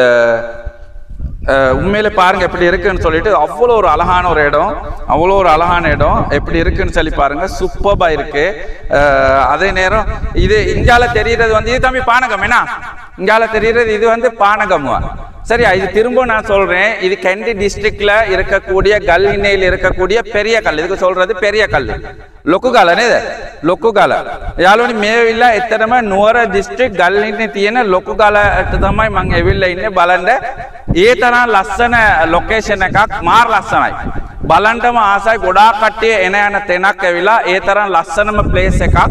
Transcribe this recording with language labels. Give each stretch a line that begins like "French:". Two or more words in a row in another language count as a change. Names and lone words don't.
Tamil: உண்மையில பாருங்க எப்படி இருக்குன்னு சொல்லிட்டு அவ்வளோ ஒரு அழகான ஒரு இடம், அவ்வளோ ஒரு அழகான இடம் எப்படி இருக்குன்னு சொல்லி பாருங்க, சூப்பர்பா இருக்கு. அதே நேரம் இது இங்கால தெரிகிறது வந்து இது தம்பி பானகம் என்ன, இங்கால தெரிகிறது இது வந்து பானகம் சரியா? இது திரும்ப நான் சொல்றேன், இது கண்டி டிஸ்ட்ரிக்ட்ல இருக்கக்கூடிய கல்லினையில் இருக்கக்கூடிய பெரிய கல், இதுக்கு சொல்றது பெரிய கல்,
Sinhala: ලොකුගලනේ ලොකුගල යාළුවනි මේ වෙවිලා එතරම් නුවර දිස්ත්‍රික් ගල්හින්නේ තියෙන ලොකුගලට තමයි මම ඇවිල්ලා ඉන්නේ බලන්න. ඒ තරම් ලස්සන ලොකේෂන් එකක්, මාර ලස්සනයි, බලන්නම ආසයි. ගොඩාක් කට්ටිය එන යන තැනක් ඇවිල්ලා ඒ තරම් ලස්සනම ප්ලේස් එකක්.